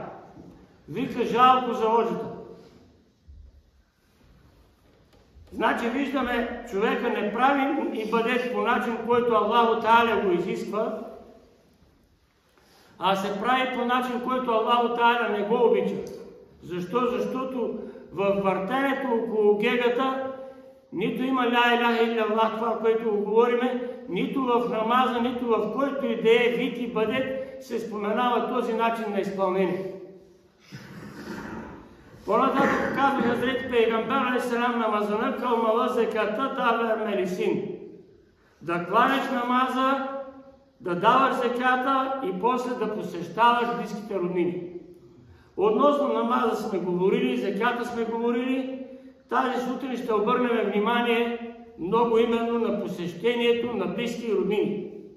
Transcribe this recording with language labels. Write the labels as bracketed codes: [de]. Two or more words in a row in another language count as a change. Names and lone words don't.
[bg] Вика: "Жалко за Ходжата." Значи виждаме, човека не прави ибадет по начин, който Аллаху Та'ала го изисква, а се прави по начин, който Аллаху Та'ала не го обича. Защо? Защото във въртенето около гегата нито има [ar] لا إله إلا الله, [bg] това, което го говориме, нито в намаза, нито в който и да е вид ибадет се споменава този начин на изпълнение. По-нататък казва Хазрет Пейгамбер алейхиссалам: "Намазана калмала зеката дава мелисин." Да кланяш намаза, да даваш зеката и после да посещаваш близките роднини. Относно намаза сме говорили, зеката сме говорили. Тази сутрин ще обърнем внимание много именно на посещението на близки роднини.